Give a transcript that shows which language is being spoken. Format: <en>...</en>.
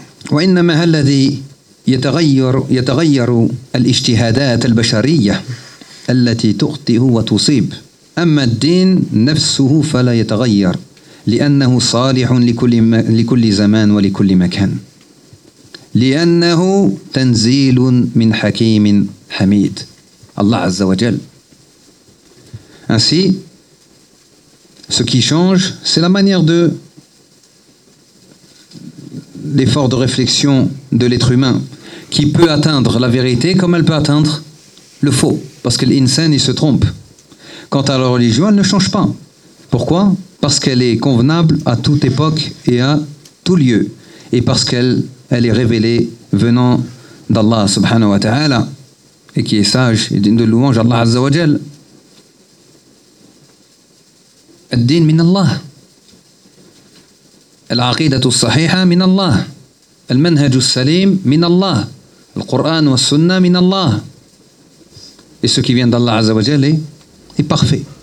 <ar>وإنما الذي يتغير الاجتهادات البشرية التي تخطئ وتصيب. أما الدين نفسه فلا يتغير لأنه صالح لكل زمان ولكل مكان، لأنه تنزيل من حكيم حميد الله عز وجل.</ar> <fr>Ainsi, ce qui change, c'est la manière de l'effort de réflexion de l'être humain qui peut atteindre la vérité comme elle peut atteindre le faux. Parce que l'insane, il se trompe. Quant à la religion, elle ne change pas. Pourquoi ? Parce qu'elle est convenable à toute époque et à tout lieu. Et parce qu'elle est révélée venant d'Allah subhanahu wa ta'ala et qui est sage et digne de louange à Allah azza wa jal.</fr> <ar>الدين من الله، العقيدة الصحيحة من الله، المنهج السليم من الله، القرآن والسنة من الله،</ar> <fr>et ce qui vient d'Allah عز وجل est parfait.</fr>